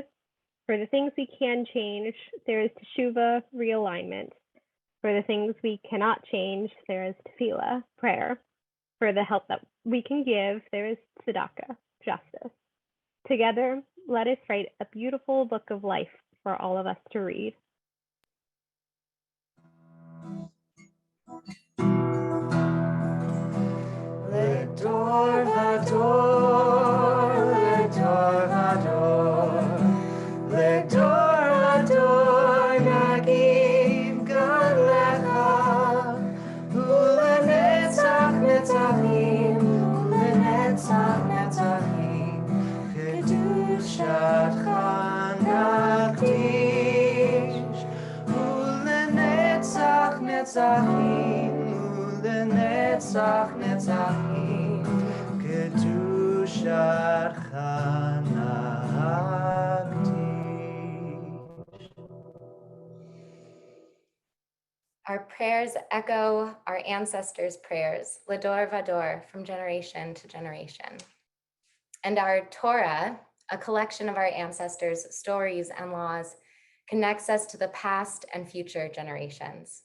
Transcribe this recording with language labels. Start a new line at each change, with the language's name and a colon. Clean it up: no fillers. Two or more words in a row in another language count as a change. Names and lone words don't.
English: For the things we can change, there is teshuvah, realignment. For the things we cannot change, there is tefillah, prayer. For the help that we can give, there is tzedakah, justice. Together, let us write a beautiful book of life for all of us to read.
Hebrew: לדור ודור, לדור ודור, לדור ודור, נגיד גדלך, ולנצח נצחים, ולנצח נצחים, קדשתך נקדיש, ולנצח נצחים, ולנצח נצחים, קדשתך נקדיש.
English: Our prayers echo our ancestors' prayers,
Hebrew: לדור ודור,
English: from generation to generation. And our Torah, a collection of our ancestors' stories and laws, connects us to the past and future generations.